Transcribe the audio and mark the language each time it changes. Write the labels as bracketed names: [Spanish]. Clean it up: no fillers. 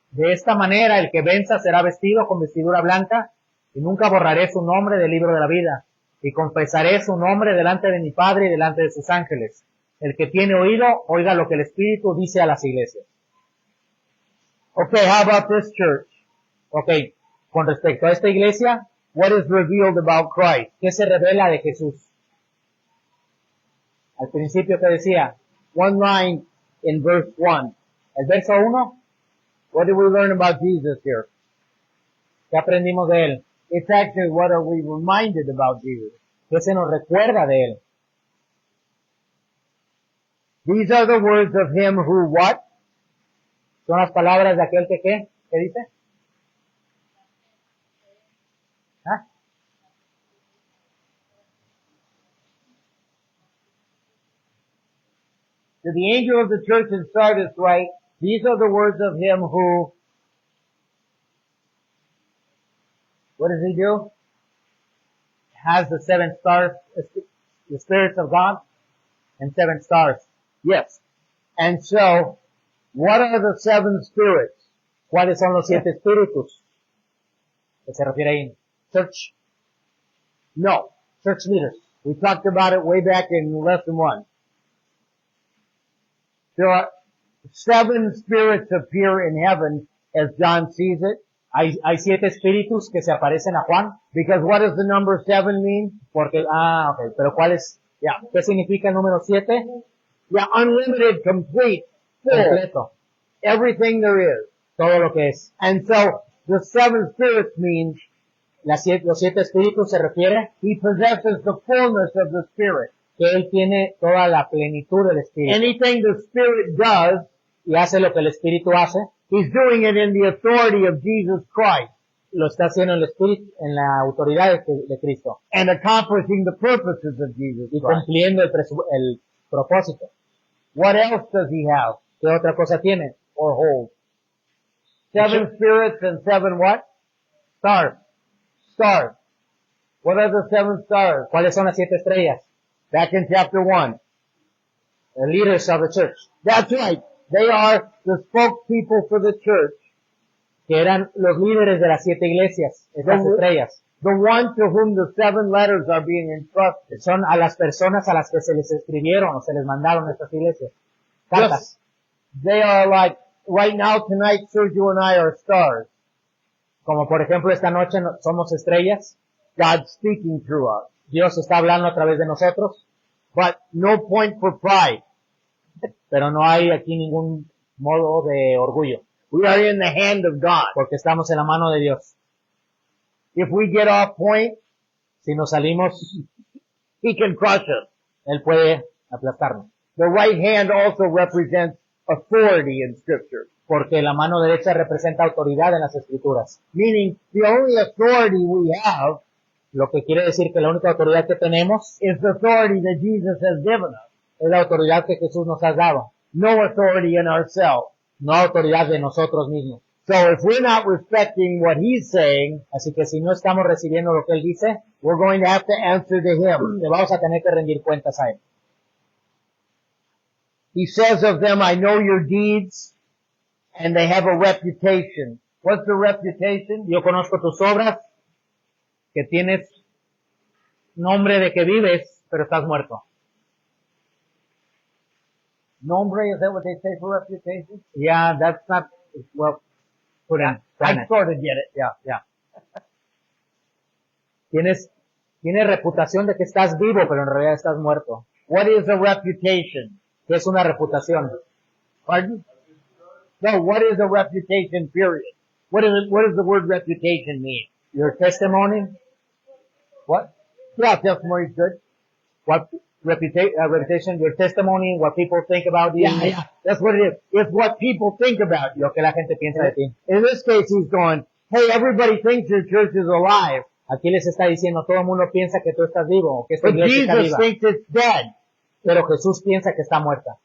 [Spanish] De esta manera, el que venza será vestido con vestidura blanca, y nunca borraré su nombre del libro de la vida, y confesaré su nombre delante de mi Padre y delante de sus ángeles. El que tiene oído, oiga lo que el Espíritu dice a las iglesias. [English] Okay, how about this church? [Spanish] Ok, con respecto a esta iglesia, [English] What is revealed about Christ? [Spanish] ¿qué se revela de Jesús? Al principio que decía, [English] One line in verse 1. [Spanish] el verso 1, [English] What did we learn about Jesus here? [Spanish] ¿qué aprendimos de él? [English] It's actually what are we reminded about Jesus. [Spanish] ¿Qué se nos recuerda de él? [English] These are the words of him who what? [Spanish] Son las palabras de aquel que ¿qué? ¿Qué dice? ¿Ah? [English] To the angel of the church in Sardis write, these are the words of him who, what does he do? Has the 7 stars, the spirits of God, and 7 stars. Yes. And so, what are the 7 spirits? [Spanish] ¿Cuáles son los 7 espíritus? ¿Qué se refiere ahí? Church, No. [English] church leaders. We talked about it way back in lesson 1. There are 7 spirits appear in heaven as John sees it. [Spanish] Hay 7 espíritus que se aparecen a Juan, [English] Because what does the number 7 mean? [Spanish] porque, ok, pero ¿cuál es? [English] Yeah. [Spanish] ¿Qué significa el número 7? [English] Yeah, unlimited, complete, full, [Spanish] Completo. [English] everything there is. [Spanish] Todo lo que es. [English] And so, the 7 spirits means [Spanish] Los 7 espíritus se refiere [English] he possesses the fullness of the Spirit. [Spanish] que él tiene toda la plenitud del espíritu. [English] Anything the Spirit does, [Spanish] Y hace lo que el espíritu hace, [English] he's doing it in the authority of Jesus Christ [Spanish] lo está haciendo el espíritu, en la autoridad de Cristo. [English] and accomplishing the purposes of Jesus [Spanish] Y [English] Christ. [Spanish] cumpliendo el propósito. [English] What else does he have [Spanish] ¿Qué otra cosa tiene? [English] or hold? 7 spirits and 7 what? Stars. Stars. What are the 7 stars? ¿Cuáles son las 7 estrellas? Back in chapter 1. The leaders of the church. That's right. They are the spokespeople for the church. [Spanish] Que eran los líderes de las 7 iglesias. Estas Son- estrellas. [English] The one to whom the 7 letters are being entrusted. [Spanish] Son a las personas a las que se les escribieron o se les mandaron estas iglesias. Cartas. [English] They are like, right now, tonight, Sergio and I are stars. [Spanish] Como por ejemplo esta noche somos estrellas. [English] God speaking through us. [Spanish] Dios está hablando a través de nosotros. [English] But no point for pride. [Spanish] Pero no hay aquí ningún modo de orgullo. [English] We are in the hand of God. [Spanish] Porque estamos en la mano de Dios. [English] If we get off point, [Spanish] Si nos salimos, [English] He can crush us. [Spanish] Él puede aplastarnos. [English] The right hand also represents authority in Scripture. [Spanish] Porque la mano derecha representa autoridad en las escrituras. [English] Meaning, the only authority we have [Spanish] Lo que quiere decir que la única autoridad que tenemos [English] is the authority that Jesus has given us. [Spanish] es la autoridad que Jesús nos ha dado. [English] No authority in ourselves. [Spanish] No autoridad de nosotros mismos. [English] So if we're not respecting what He's saying, [Spanish] Así que si no estamos recibiendo lo que Él dice, [English] we're going to have to answer to Him. [Spanish] le vamos a tener que rendir cuentas a Él. [English] He says of them, I know your deeds, and they have a reputation. What's the reputation? [Spanish] Yo conozco tus obras, que tienes nombre de que vives, pero estás muerto. [English] Nombre, is that what they say for reputation? Yeah, that's not, well, put in. I sort of get it, yeah. [Spanish] Tienes reputación de que estás vivo, pero en realidad estás muerto. [English] What is a reputation? [Spanish] ¿Qué es una reputación? [English] Pardon? No, what is a reputation, period? What does the word reputation mean? Your testimony, What? Yeah, testimony is good. What reputation, your testimony, what people think about you. Yeah. That's what it is. It's what people think about you. [Spanish] Lo que la gente piensa de ti. [English] In this case, he's going, hey, everybody thinks your church is alive, [Spanish] Aquí les está diciendo, todo el mundo piensa que tú estás vivo, que esta [English] but [Spanish] iglesia está [English] Jesus [Spanish] viva. [English] thinks it's dead. [Spanish] Pero Jesús piensa que está muerta.